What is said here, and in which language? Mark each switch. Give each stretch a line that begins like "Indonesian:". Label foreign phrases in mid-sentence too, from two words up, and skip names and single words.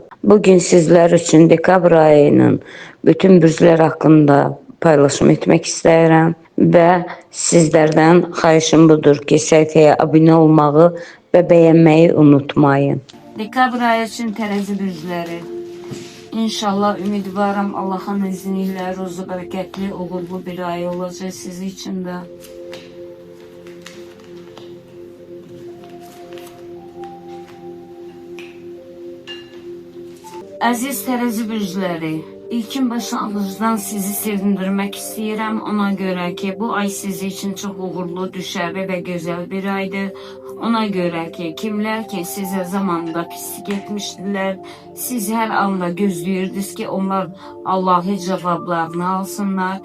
Azerbaijani: Bugün sizlər üçün dekabr ayının bütün bürclər haqqında paylaşım etmək istəyirəm və sizlərdən xahişim budur ki, səhifəyə abunə olmağı və bəyənməyi unutmayın. Dekabr ayı üçün tərəzi bürcləri.
Turkish: İnşallah ümidvaram Allah'ın izniyle ruzu bereketli, uğurlu bir ay olacak siz için de.
Azerbaijani: Aziz terazi bürcləri, ilkin başlanğıcdan sizi sevindirmək istəyirəm. Ona görə ki, bu ay sizi için çox uğurlu, düşərli və gözəl bir aydır. Ona görə ki, kimlər ki sizə zamanında pislik etmişdilər, siz hər anda gözləyirdiniz ki, onlar Allah'ı cavablarını alsınlar.